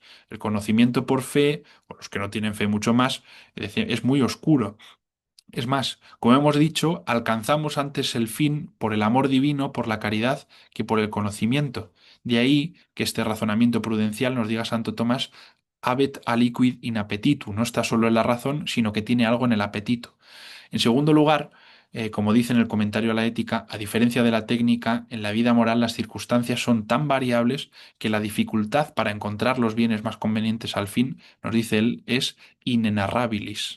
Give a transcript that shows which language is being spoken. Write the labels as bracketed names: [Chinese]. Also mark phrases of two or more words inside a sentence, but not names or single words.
[Spanish] El conocimiento por fe, o los que no tienen fe mucho más, es muy oscuro. Es más, como hemos dicho, alcanzamos antes el fin por el amor divino, por la caridad, que por el conocimiento. De ahí que este razonamiento prudencial nos diga Santo Tomás: [Latin] habet aliquid in appetitu, [Spanish] no está solo en la razón, sino que tiene algo en el apetito. En segundo lugar, como dice en el comentario a la ética, a diferencia de la técnica, en la vida moral las circunstancias son tan variables que la dificultad para encontrar los bienes más convenientes al fin, nos dice él, es inenarrabilis.